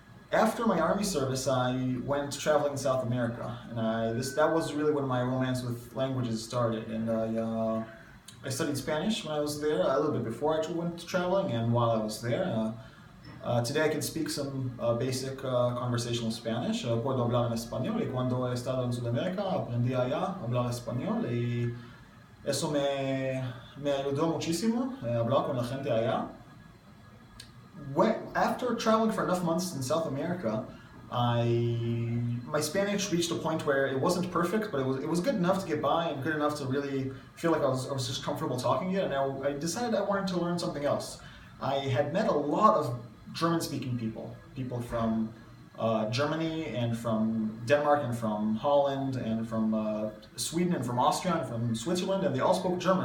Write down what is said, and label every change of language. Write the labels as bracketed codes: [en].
[en] After my army service, I went traveling in South America, and that was really when my romance with languages started. And I studied Spanish when I was there, a little bit before I went traveling, and while I was there. Today I can speak some basic conversational Spanish. [es] Puedo hablar en español, y cuando he estado en Sudamérica aprendí allá a hablar español, y eso me ayudó muchísimo hablar con la gente allá. [en] After traveling for enough months in South America, my Spanish reached a point where it wasn't perfect, but it was good enough to get by and good enough to really feel like I was just comfortable talking it. And I decided I wanted to learn something else. I had met a lot of German-speaking people from Germany and from Denmark and from Holland and from Sweden and from Austria and from Switzerland, and they all spoke German.